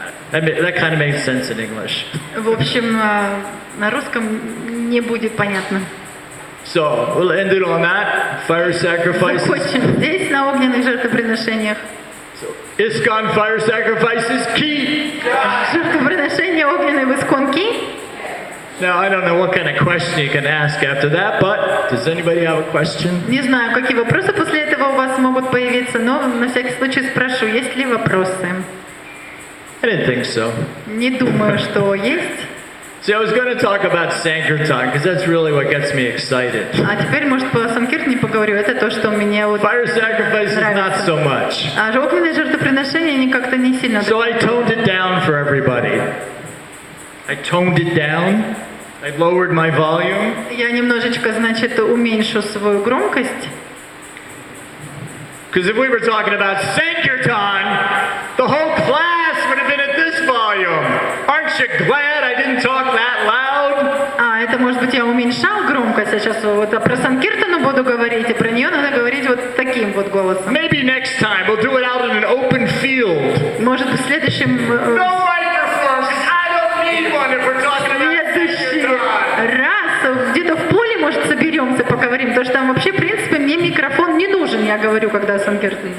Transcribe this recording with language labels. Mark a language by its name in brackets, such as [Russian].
[English] That kind of makes sense in English. [Russian] В общем, на русском не будет понятно. [English] So we'll end it on that. Fire sacrifices. [Russian] Закончим здесь на огненных жертвоприношениях. [English] So ISKCON fire sacrifices key. [Russian] Жертвоприношения огненные в ИСККОН ки. [English] Now I don't know what kind of question you can ask after that, but does anybody have a question? [Russian] Не знаю, какие вопросы после этого у вас могут появиться, но на всякий случай спрошу, есть ли вопросы? [English] I didn't think so. [Russian] Не думаю, что есть. [English] See, I was going to talk about Sankirtan because that's really what gets me excited. [Russian] А теперь, может, по Санкиртане поговорю. Это то, что мне вот [English] Fire sacrifice is not so much. [Russian] А огненные жертвоприношения, они как-то не сильно... [English] So I toned it down for everybody. I toned it down. I lowered my volume. [Russian] Я немножечко, значит, уменьшу свою громкость. [English] Because if we were talking about Sankirtan, the whole class would have been at this volume. Aren't you glad I didn't talk that loud? [Russian] Это, может быть, я уменьшал громкость, я сейчас вот про Санкиртану буду говорить, и про нее надо говорить вот таким вот голосом. [English] Maybe next time we'll do it out in an open field. [Russian] Может, в следующем... [English] No microphones, I don't need one if we're talking about Sankirtan. [Russian] Раз где-то в поле, может, соберемся, поговорим, потому что там вообще, в принципе, мне микрофон не нужен, я говорю, когда Санкиртан.